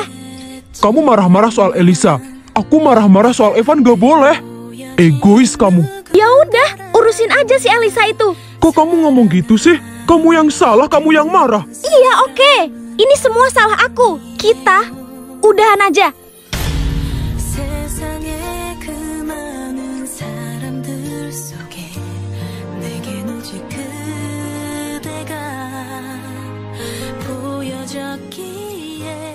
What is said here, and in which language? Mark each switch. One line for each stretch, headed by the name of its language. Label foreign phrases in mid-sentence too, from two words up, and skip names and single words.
Indonesian: Kamu marah-marah soal Elisa. Aku marah-marah soal Evan gak boleh. Egois kamu. Ya udah, urusin aja si Elisa itu. Kok kamu ngomong gitu sih? Kamu yang salah, kamu yang marah. Iya, oke. Ini semua salah aku. Kita udahan aja.
Korean: 세상에 그 많은 사람들 속에 내겐 오직 그대가 보여졌기에